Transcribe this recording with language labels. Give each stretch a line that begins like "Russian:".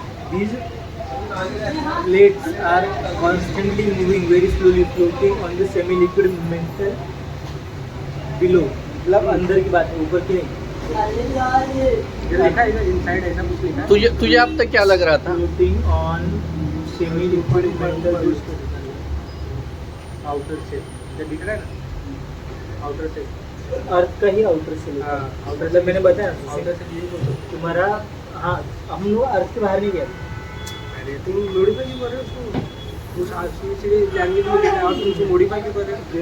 English: These plates are constantly moving very slowly, floating on the semi-liquid mantle below.
Hindi: मतलब अंदर की बात है, ऊपर की नहीं। ये लिखा है इधर इनसाइड ऐसा कुछ लिखा है। तुझे तुझे अब तक क्या लग रहा था?
English: Floating on semi-liquid mantle below.
Hindi: Outer से ये दिख रहा है ना, आउटर से। अर्थ का ही आउटर से। हाँ, आउटर से मैंने बताया ना, आउटर से यही बोलो। तुम्हारा हाँ हम लोग अर्थ के बाहर नहीं गए। अरे तुम मॉडिफाई क्यों कर रहे हो उसको? उस आर्टिफिशियल लैंग्वेज में लिखा है और तुम उसे मॉडिफाई क्यों कर रहे हो?